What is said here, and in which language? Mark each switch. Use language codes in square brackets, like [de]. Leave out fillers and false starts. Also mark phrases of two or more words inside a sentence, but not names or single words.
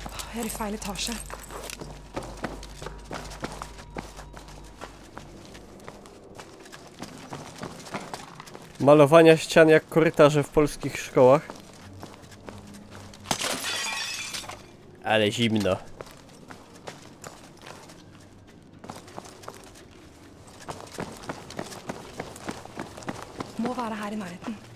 [no] Jeg er i feil etasje. [pl] Malowania ścian jak korytarze w polskich szkołach. Ale zimno. [no] Må være her i nærheten.